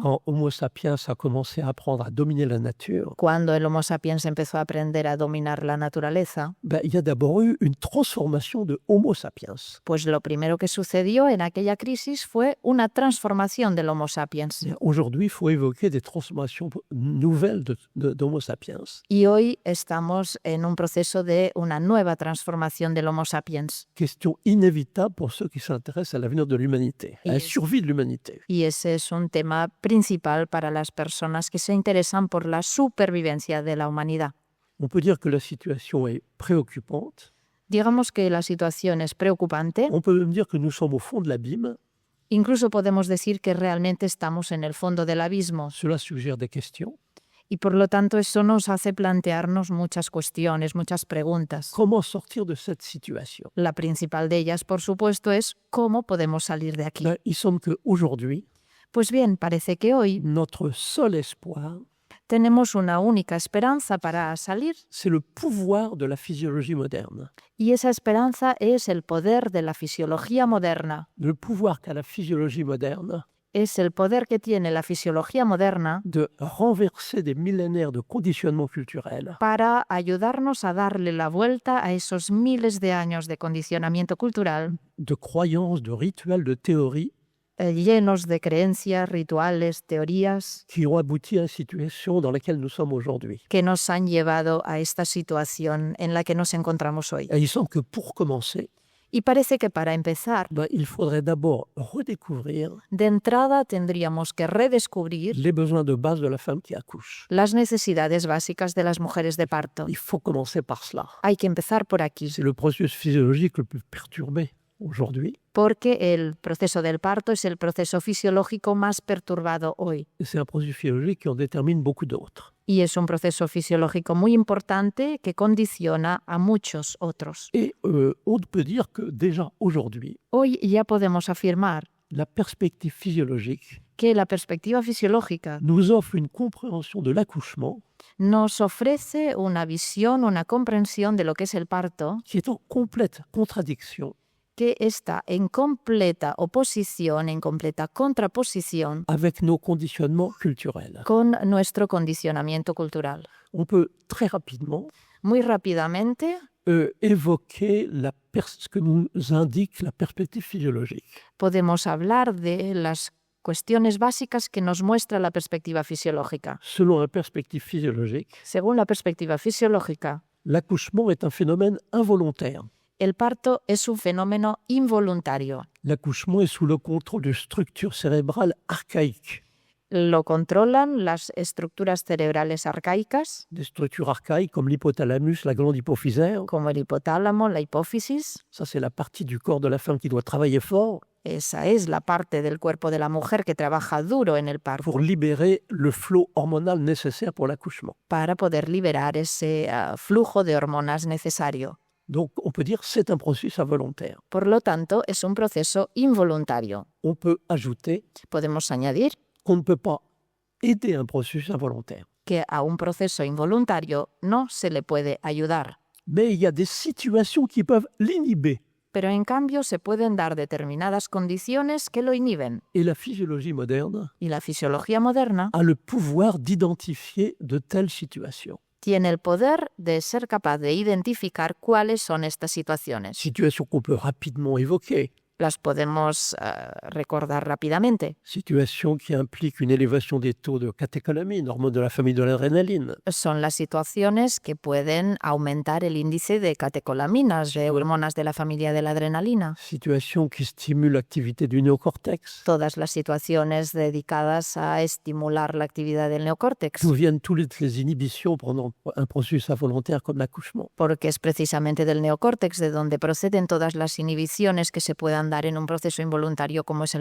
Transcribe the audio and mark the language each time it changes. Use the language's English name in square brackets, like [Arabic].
[French] quand Homo sapiens a commencé à apprendre à dominer la nature, [Spanish] cuando el Homo sapiens empezó a aprender a dominar la naturaleza, [French] il y a d'abord eu une transformation de Homo sapiens. [Spanish] pues lo primero que sucedió en aquella crisis fue una transformación del Homo sapiens. [French] Et aujourd'hui, il faut évoquer des transformations nouvelles d'Homo sapiens. [Spanish] Y hoy estamos en un proceso de una nueva transformación del Homo sapiens. [French] Question inévitable pour ceux qui s'intéressent à l'avenir de l'humanité, à la survie de l'humanité. [Spanish] Y ese es un tema principal para las personas que se interesan por la supervivencia de la humanidad. [French] On peut dire que la situation est préoccupante. [Spanish] Digamos que la situación es preocupante. [French] On peut même dire que nous sommes au fond de l'abîme. [Spanish] Incluso podemos decir que realmente estamos en el fondo del abismo. [French] Cela suggère des questions. [Spanish] Y por lo tanto eso nos hace plantearnos muchas cuestiones, muchas preguntas. [French] Comment sortir de cette situation? [Spanish] La principal de ellas, por supuesto, es cómo podemos salir de aquí. [French] Il semble qu'aujourd'hui, [Spanish] Pues bien, parece que hoy [French] notre seul espoir, [Spanish] tenemos una única esperanza para salir, [French] c'est le pouvoir de la physiologie moderne. [Spanish] y esa esperanza es el poder de la fisiología moderna. [French] Le pouvoir qu'a la physiologie moderne [Spanish] Es el poder que tiene la fisiología moderna [French] de renverser des millénaires de conditionnement culturel [Spanish] para ayudarnos a darle la vuelta a esos miles de años de condicionamiento cultural, [French] de croyances, de rituels, de théories [Spanish] llenos de creencias, rituales, teorías [French] qui ont abouti à la situation dans laquelle nous sommes aujourd'hui. [Spanish] que nos han llevado a esta situación en la que nos encontramos hoy. [French] Et il semble que pour commencer, [Spanish] Y parece que para empezar, [French] il faudrait d'abord redécouvrir [Spanish] de entrada tendríamos que redescubrir [French] les besoins de base de la femme qui accouche. [Spanish] las necesidades básicas de las mujeres de parto. [French] Il faut commencer par cela. [Spanish] Hay que empezar por aquí, [French] C'est le processus physiologique le plus perturbé aujourd'hui. [Spanish] porque el proceso del parto es el proceso fisiológico más perturbado hoy. [French] Et c'est un processus physiologique qui en détermine beaucoup d'autres. [Spanish] Y es un proceso fisiológico muy importante que condiciona a muchos otros. [French] Et on peut dire que déjà aujourd'hui, [Spanish] Hoy ya podemos afirmar [French] la perspective physiologique [Spanish] que la perspectiva fisiológica [French] nous offre une compréhension de l'accouchement [Spanish] nos ofrece una visión, una comprensión de lo que es el parto, [French] qui est en complète contradiction [Spanish] que está en completa oposición, en completa contraposición [French] avec nos conditionnements culturels. [Spanish] con nuestro condicionamiento cultural. [French] On peut très rapidement [Spanish] Muy rápidamente [French] évoquer ce que nous indique la perspective physiologique. [Spanish] podemos hablar de las cuestiones básicas que nos muestra la perspectiva fisiológica. [French] Selon la perspective physiologique, [Spanish] Según la perspectiva fisiológica, [French] l'accouchement est un phénomène involontaire. [Spanish] el parto es un fenómeno involuntario. [French] L'accouchement est sous le contrôle de structures cérébrales archaïques. [Spanish] Lo controlan las estructuras cerebrales arcaicas, [French] Des structures archaïques comme l'hypothalamus, la glande hypophysaire. [Spanish] como el hipotálamo, la hipófisis. [French] Ça, c'est la partie du corps de la femme qui doit travailler fort [Spanish] Esa es la parte del cuerpo de la mujer que trabaja duro en el parto [French] pour libérer le flot hormonal nécessaire pour l'accouchement. [Spanish] para poder liberar ese flujo de hormonas necesario. [French] Donc, on peut dire que c'est un processus involontaire. [Spanish] Por lo tanto, es un proceso involuntario. [French] On peut ajouter [Spanish] Podemos añadir [French] qu'on ne peut pas aider un processus involontaire. [Spanish] que a un proceso involuntario no se le puede ayudar. [French] Mais il y a des situations qui peuvent l'inhiber. [Spanish] Pero en cambio se pueden dar determinadas condiciones que lo inhiben. [French] Et la physiologie moderne [Spanish] Y la fisiología moderna [French] a le pouvoir d'identifier de telles situations. [Spanish] tiene el poder de ser capaz de identificar cuáles son estas situaciones. [French] Situations qu'on peut rapidement évoquer. [Spanish] Las podemos recordar rápidamente. [French] Situation qui implique une élévation des taux de catécholamine, hormone de la famille de l'adrénaline. [Spanish] Son las situaciones que pueden aumentar el índice de catecolaminas, de hormonas de la familia de la adrenalina. [French] Situation qui stimule l'activité du néocortex. [Spanish] Todas las situaciones dedicadas a estimular la actividad del neocórtex, [French] D'où viennent toutes les inhibitions pendant un processus involontaire comme l'accouchement. [Spanish] porque es precisamente del neocórtex de donde proceden todas las inhibiciones que se puedan dar en un proceso involuntario como es el